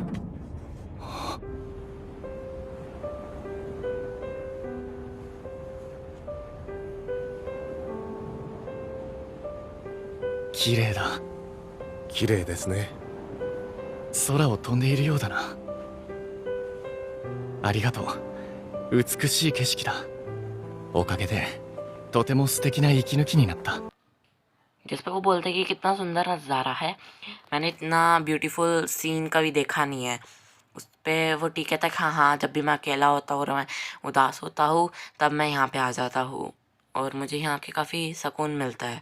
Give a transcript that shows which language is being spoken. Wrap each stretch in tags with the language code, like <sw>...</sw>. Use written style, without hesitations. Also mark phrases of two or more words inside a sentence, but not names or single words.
<ja>綺麗だ。綺麗ですね。空を飛んでいるようだな。ありがとう。美しい景色だ。おかげでとても素敵な息抜きになった。</ja> <hi>जिस पे वो बोलते हैं कि कितना सुंदर नज़ारा है, मैंने इतना</hi> <en>beautiful scene</en> <hi>कभी देखा नहीं है। उस पे वो टी कहता है हाँ हाँ जब भी मैं अकेला होता हूँ और मैं उदास होता हूँ तब मैं यहाँ पे आ जाता हूँ और मुझे यहाँ के काफ़ी सुकून मिलता है।</hi>